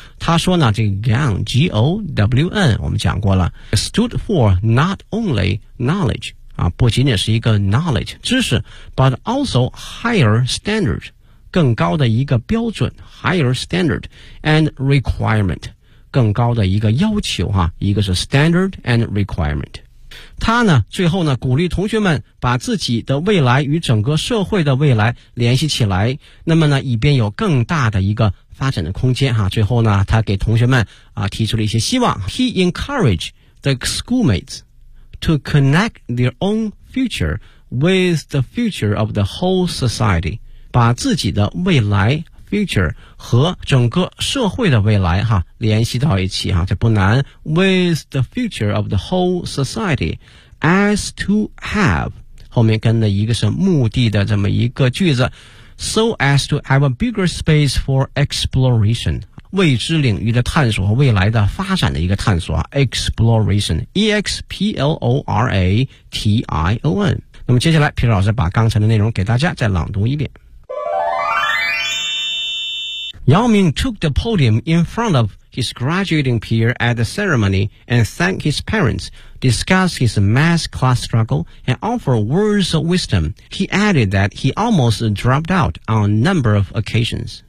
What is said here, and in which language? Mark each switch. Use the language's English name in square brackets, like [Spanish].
[Chinese] 他说呢这个 [English] gown G-O-W-N [Chinese] 我们讲过了 [English] stood for not only knowledge [Chinese] 啊，不仅仅是一个 [English] knowledge [Chinese] 知识， [English] but also higher standard [Chinese] 更高的一个标准， [English] higher standard and requirement [Chinese] 更高的一个要求啊，一个是 [English] standard and requirement。 [Chinese] 他呢最后呢鼓励同学们把自己的未来与整个社会的未来联系起来，那么呢以便有更大的一个发展的空间哈。最后呢，他给同学们啊提出了一些希望。 [English] He encouraged the schoolmates to connect their own future with the future of the whole society， [Chinese] 把自己的未来。 Future 和整个社会的未来哈联系到一起哈，这不难。 [English] With the future of the whole society, as to have [Chinese] 后面跟了一个是目的的这么一个句子 [English] ，so as to have a bigger space for exploration [Chinese] 未知领域的探索和未来的发展的一个探索 [English] exploration E X P L O R A T I O N。 [Chinese] 那么接下来，皮老师把刚才的内容给大家再朗读一遍。 [English] Yao Ming took the podium in front of his graduating peer at the ceremony and thanked his parents, discussed his math class struggle, and offered words of wisdom. He added that he almost dropped out on a number of occasions.